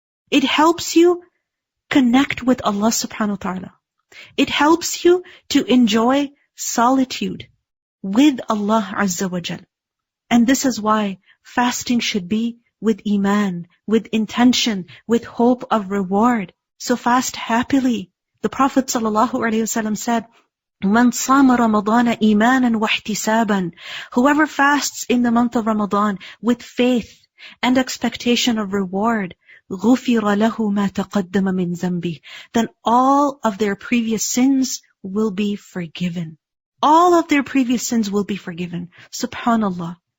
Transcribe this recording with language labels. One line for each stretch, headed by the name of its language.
English: It helps you connect with Allah subhanahu wa ta'ala. It helps you to enjoy solitude with Allah Azza wa Jal. And this is why fasting should be with iman, with intention, with hope of reward. So fast happily. The Prophet ﷺ said,
Arabic: مَنْ صَامَ رَمَضَانَ إِيمَانًا وَاحْتِسَابًا.
English: Whoever fasts in the month of Ramadan with faith and expectation of reward,
Arabic: غُفِرَ لَهُ مَا تَقَدَّمَ مِنْ ذَنْبِهِ.
English: Then all of their previous sins will be forgiven. All of their previous sins will be forgiven. Subhanallah.